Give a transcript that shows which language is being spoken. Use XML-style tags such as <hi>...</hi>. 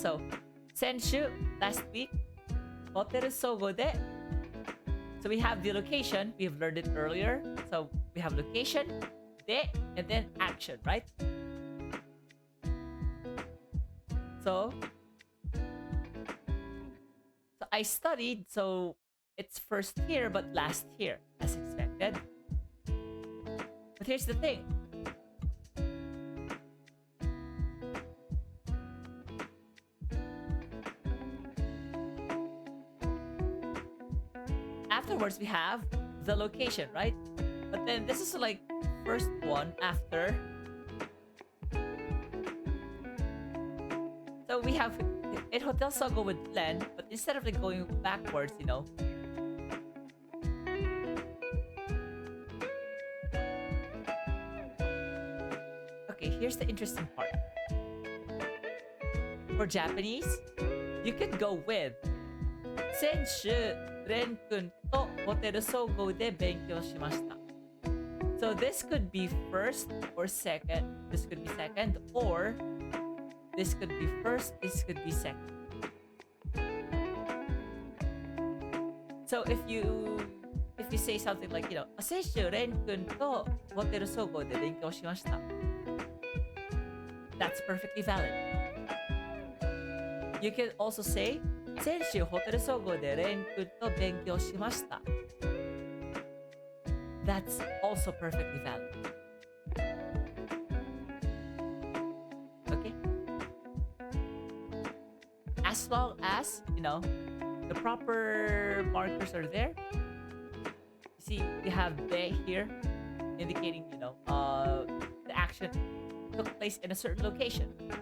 <en>So,</en> <ja>先週,</ja> <en>last week, ホテル総合で. So we have the location. We have learned it earlier. So we have location, で, and then action, right? So I studied, so it's first here but last here, as expected. But here's the thing. Afterwards, we have the location, right? But then this is like first one after. So we have in Hotel Sogo with Len, but instead of like going backwards, here's the interesting part. For Japanese, you could go with</en> <ja>先週、レン君とホテル総合で勉強しました。</ja> <en>So this could be first or second. This could be second, or this could be first. This could be second. So if you say something like,</en> <ja>先週レン君とホテル総合で勉強しました。</ja> <en>That's perfectly valid. You can also say</en> <ja>先週ホテル総合でレン君と勉強しました。</ja> <en>That's also perfectly valid. Okay? As long as, the proper markers are there. You see, we have they here indicating, the action took place in a certain location.</en>